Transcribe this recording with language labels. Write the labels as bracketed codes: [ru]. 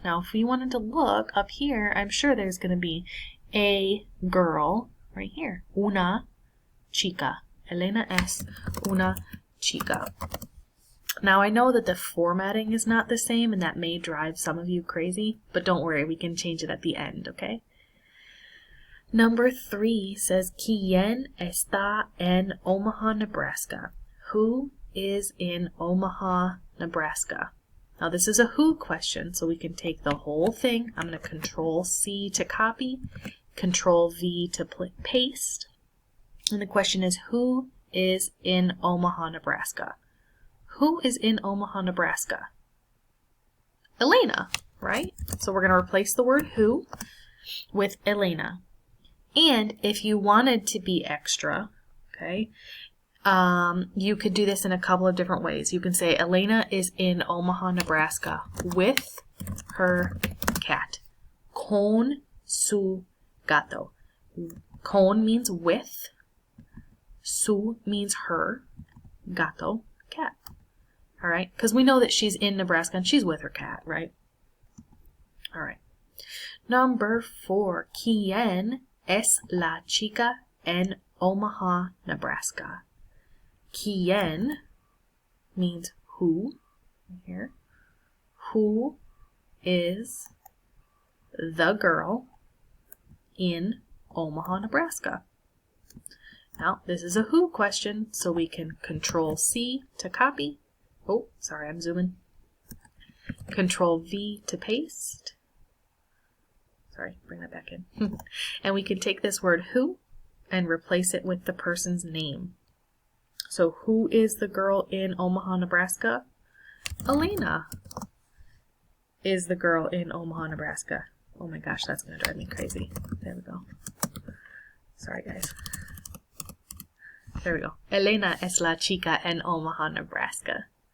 [en] Now, if we wanted to look up here, I'm sure there's going to be a girl right here. [es] Una chica. Elena es una chica. [en] Now, I know that the formatting is not the same, and that may drive some of you crazy, but don't worry, we can change it at the end, okay? Number 3 says, [es] ¿Quién está en Omaha, Nebraska? [en] Who is in Omaha, Nebraska? Now, this is a who question, so we can take the whole thing. I'm going to Control-C to copy, Control-V to paste. And the question is, who is in Omaha, Nebraska? Who is in Omaha, Nebraska? Elena, right? So we're going to replace the word who with Elena. And if you wanted to be extra, okay, you could do this in a couple of different ways. You can say Elena is in Omaha, Nebraska with her cat. [es] Con su gato. [en] Con means with. Su means her. Gato, cat. All right, because we know that she's in Nebraska and she's with her cat, right? All right. Number 4, [es] ¿Quién es la chica en Omaha, Nebraska? [en] ¿Quién means who, here. Who is the girl in Omaha, Nebraska? Now, this is a who question, so we can Control-C to copy. Oh, sorry, I'm zooming. Control-V to paste. Sorry, bring that back in. And we can take this word who and replace it with the person's name. So who is the girl in Omaha, Nebraska? Elena is the girl in Omaha, Nebraska. Oh my gosh, that's going to drive me crazy. There we go. Sorry, guys. There we go. [es] Elena es la chica en Omaha, Nebraska.